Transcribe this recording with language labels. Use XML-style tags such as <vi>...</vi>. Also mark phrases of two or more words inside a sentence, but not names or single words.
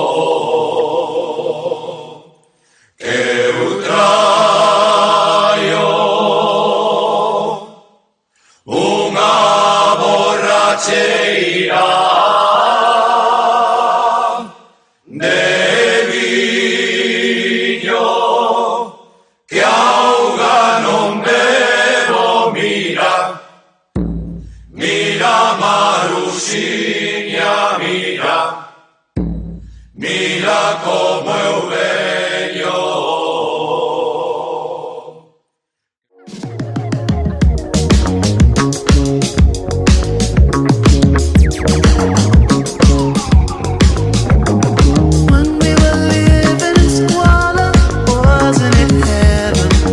<gl>unha borracheira de viño que auga non bebo, mira, mira Maruxiña, mira, mira como eu veño.</gl> <en>When we were living in squalor, wasn't it heaven?</en>